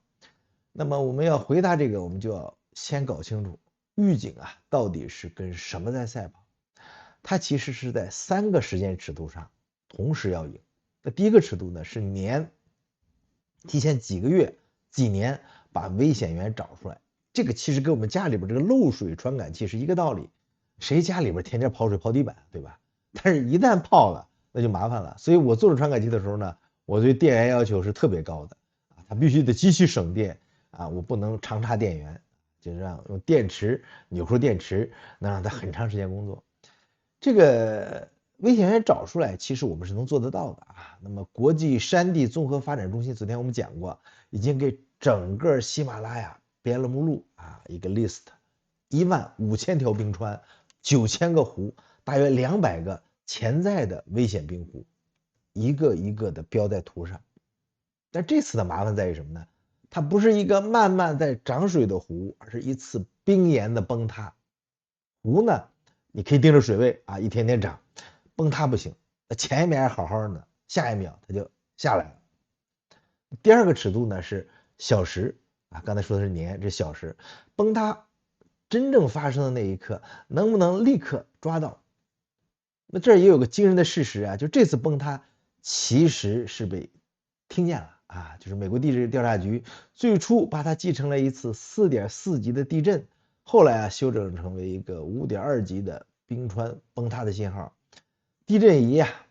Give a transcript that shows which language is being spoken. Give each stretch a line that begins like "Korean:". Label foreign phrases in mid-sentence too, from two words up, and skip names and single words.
Chinese: 那麼我們要回答這個，我們就要先搞清楚預警啊到底是跟什麼在賽跑。它其實是在3個時間尺度上同時要贏。那第一個尺度呢是年，提前幾個月幾年把危險源找出來。這個其實跟我們家裡邊這個漏水傳感器是一個道理，誰家裡邊天天泡水泡地板，對吧？但是一旦泡了那就麻煩了。所以我做传感器的时候呢，我对電源要求是特別高的啊，它必須得極其省電啊，我不能常插電源，就是讓用電池扭出電池，能讓它很長時間工作。這個危險源找出來，其實我們是能做得到的啊。那麼國際山地綜合發展中心昨天我們講過，已經給整個喜馬拉雅編了目錄啊，一個 list， 15000條冰川，9000個湖，大約200個潛在的危險冰湖，一個一個的標在圖上。但這次的麻煩在於什麼呢？它不是一個慢慢在漲水的湖，而是一次冰岩的崩塌。湖呢，你可以盯着水位啊，一天天漲，崩塌不行，前一秒還好好的，下一秒它就下來了。第二個尺度呢是小时啊，刚才說的是年，這小时崩塌真正發生的那一刻，能不能立刻抓到？那這兒也有個驚人的事實啊，就這次崩塌其實是被聽見了啊，就是美國地質調查局最初把它記成了一次4.4級的地震，後來啊修正成為一個5.2級的冰川崩塌的信號。地震儀啊